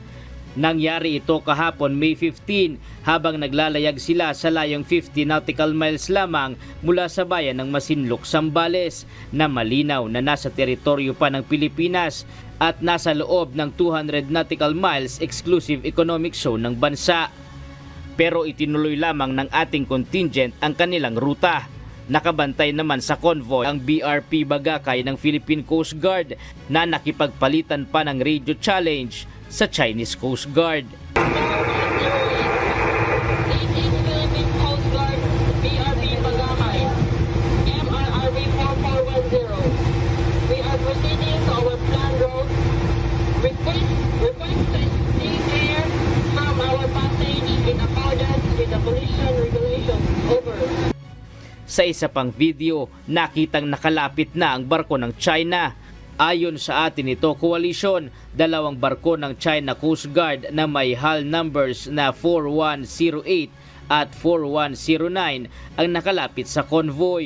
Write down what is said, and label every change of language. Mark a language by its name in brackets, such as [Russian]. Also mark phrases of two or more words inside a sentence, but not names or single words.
[Filipino] Nangyari ito kahapon May 15 habang naglalayag sila sa layong 50 [English] nautical miles [Filipino] lamang mula sa bayan ng Masinloc, Zambales na malinaw na nasa teritoryo pa ng Pilipinas at nasa loob ng 200 [English] nautical miles exclusive economic zone [Filipino] ng bansa. Pero itinuloy lamang ng ating contingent ang kanilang ruta. Nakabantay naman sa convoy ang BRP Bagakay ng Philippine Coast Guard na nakipagpalitan pa ng [English] radio challenge [Filipino] sa Chinese Coast Guard. [English] Philippine Coast Guard, BRP Bagakay, MRRV 4410. We are proceeding to our planned route. Request steer clear from our passage in accordance with the collision regulations. Over. [Filipino] Sa isa pang video, nakitang nakalapit na ang barko ng China. Ayon sa Atin Ito Coalition, dalawang barko ng China Coast Guard na may [English] hull numbers [Filipino] na 4108 at 4109 ang nakalapit sa convoy.